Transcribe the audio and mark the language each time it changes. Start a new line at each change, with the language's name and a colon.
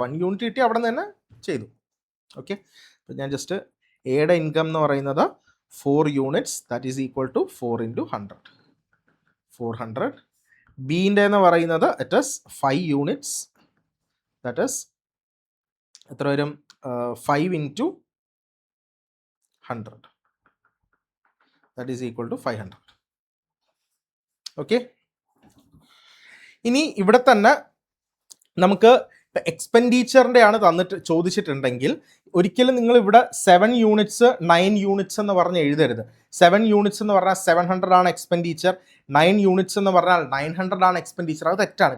Malayalam: 1 unit കിട്ടി, അവിടെ നിന്ന് തന്നെ ചെയ്തു. ഓക്കെ, അപ്പോൾ ഞാൻ ജസ്റ്റ് എയുടെ ഇൻകം എന്ന് പറയുന്നത് 4 units
English: that is equal to
Malayalam: 4 into 100 400. ബീൻ്റെ എന്ന് പറയുന്നത്
English: it is 5 units that is
Malayalam: എത്ര വരും?
English: 5
Malayalam: into
English: 100 that is equal to 500.
Malayalam: Okay, ഇനി ഇവിടെ തന്നെ നമുക്ക് എക്സ്പെൻഡിച്ചറിൻ്റെ ആണ് ചോദിച്ചിട്ടുണ്ടെങ്കിൽ ഒരിക്കലും നിങ്ങൾ ഇവിടെ 7 യൂണിറ്റ്സ് 9 യൂണിറ്റ്സ് എന്ന് പറഞ്ഞ് എഴുതരുത്. 7 യൂണിറ്റ്സ് എന്ന് പറഞ്ഞാൽ 700 ആണ് എക്സ്പെൻഡിച്ചർ, 9 യൂണിറ്റ്സ് എന്ന് പറഞ്ഞാൽ 900 ആണ് എക്സ്പെൻഡിച്ചർ. അത് തെറ്റാണ്.